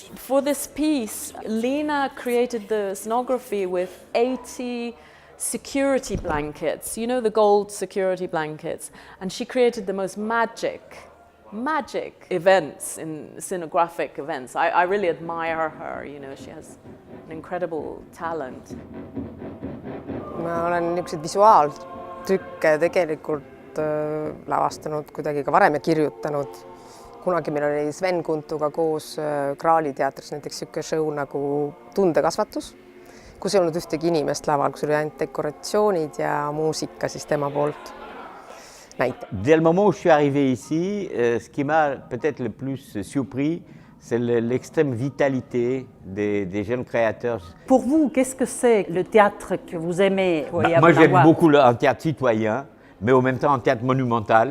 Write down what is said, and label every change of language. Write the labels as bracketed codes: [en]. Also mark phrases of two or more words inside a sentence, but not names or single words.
[en] For this piece, Lena created the scenography with 80 security blankets, you know, the gold security blankets, and she created the most magic events, in scenographic events. I really admire her, you know, she has an incredible talent. [et] Ma olen niisuguseid visuaaltükke tegelikult lavastanud kuidagi ka varem ja kirjutanud. Kunagi meil oli Sven Kuntuga koos Graali teatris näiteks niisugune show nagu Tundekasvatus, kus ei olnud ühtegi inimest laval, kus oli ainult dekoratsioonid ja muusika siis tema poolt. [fr] Dès le moment où je suis arrivé ici, ce qui m'a peut-être le plus surpris, c'est l'extrême vitalité des jeunes créateurs. Pour vous, qu'est-ce que c'est le théâtre que vous aimez? Moi, j'aime beaucoup un théâtre citoyen, mais en même temps un théâtre monumental.